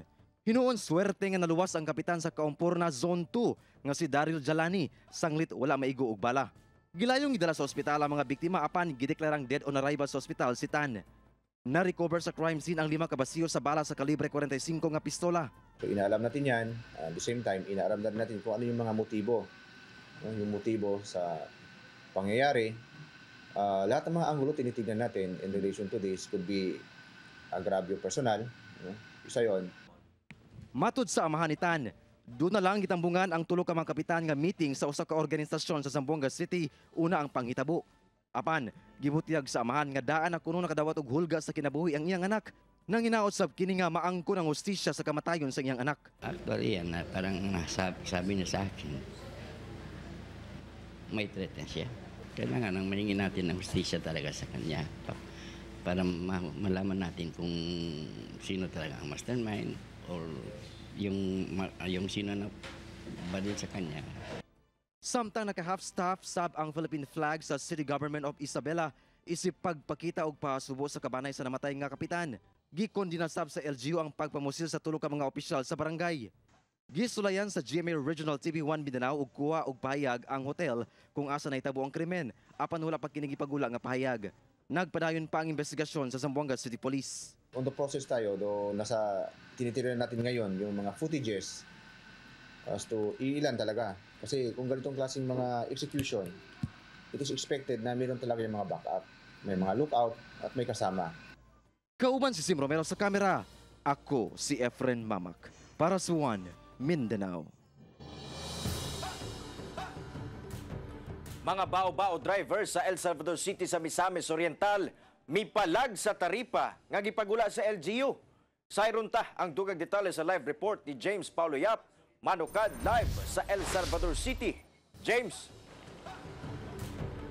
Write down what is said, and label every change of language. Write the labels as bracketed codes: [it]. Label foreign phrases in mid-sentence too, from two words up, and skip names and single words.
[ceb] Hinuon swerte nga naluwas ang kapitan sa Kaumpurna Zone 2 nga si Daryl Jalani, sanglit wala maigo og bala. Gilayong gidala sa ospital ang mga biktima apan gideklarang [en] dead on arrival [ceb] sa ospital si Tan. Na-recover sa crime scene ang 5 kabasiyo sa bala sa kalibre 45 nga pistola. [tl] So, inaalam natin yan. [en] At the same time, [tl] inaalam natin kung ano yung mga motibo. Yung motibo sa pangyayari. Lahat ng mga anggulo tinitignan natin [en] in relation to this could be [es] agravio personal. [tl] Isa yon. [ceb] Matud sa amahan ni Tan, doon na lang gitambungan ang tulo ka mga kapitan nga meeting sa usa ka organisasyon sa Zamboanga City, una ang panghitabo. Apan, gibutiyag sa amahan nga daan na kuno nakadawat og hulga sa kinabuhi ang iyang anak. Nang hinaot sab kini nga maangkon ang hustisya sa kamatayon sa iyang anak. [tl] Actually, yan na parang sabi niya sa akin, may threat na siya. Kailangan nang maningin natin ng hustisya talaga sa kanya para malaman natin kung sino talaga ang mastermind or yung sino na badil sa kanya. [ceb] Samtang naka-half-staff sab ang Philippine flag sa City Government of Isabela, isip pagpakita og pasubo sa kabanay sa namatay nga kapitan. Gikondina sab sa LGU ang pagpamusil sa tulo ka mga opisyal sa barangay. Gisulayan sa GMA Regional TV 1 Mindanao og kuha og pahayag ang hotel kung asa nahitabo ang krimen, apan wala pa kini gipagula nga pahayag. Nagpadayon pa ang investigasyon sa Zamboanga City Police. [en] On the process [tl] tayo, tinitira natin ngayon yung mga footages [en] as to [tl] ilan talaga. Kasi kung ganitong klaseng mga execution, [en] it is expected [tl] na mayroon talaga yung mga backup. May mga lookout at may kasama. [ceb] Kauban si Sim Romero sa kamera. Ako si Efren Mamak para sa One Mindanao. Mga bao-bao driver sa El Salvador City sa Misamis Oriental, mipalag sa taripa nga gipagula sa LGU. Sayron ta ang dugag detalye sa [en] live report [ceb] ni James Paulo Yap, manukad live sa El Salvador City.